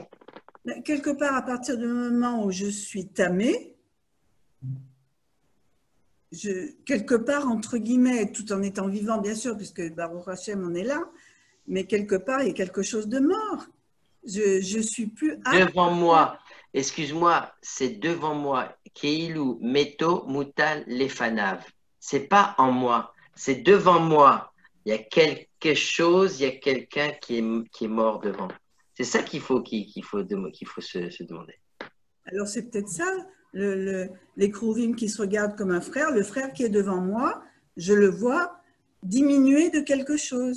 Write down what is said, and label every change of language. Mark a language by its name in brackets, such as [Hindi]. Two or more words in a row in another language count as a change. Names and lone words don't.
[French] Quelque part, à partir du moment où je suis tamée, quelque part, entre guillemets, tout en étant vivant, bien sûr, puisque [Hebrew] ברוך השם, [French] on est là, mais quelque part, il y a quelque chose de mort. Je suis plus apte. Devant moi, excuse-moi, c'est devant moi. [Hebrew] כאילו מתו מוטל לפניו. [French] C'est pas en moi, c'est devant moi. Il y a quelque chose, il y a quelqu'un qui est mort devant. C'est ça qu'il faut se demander. Alors, c'est peut-être ça, les Krouvim qui se regardent comme un frère, le frère qui est devant moi, je le vois diminuer de quelque chose.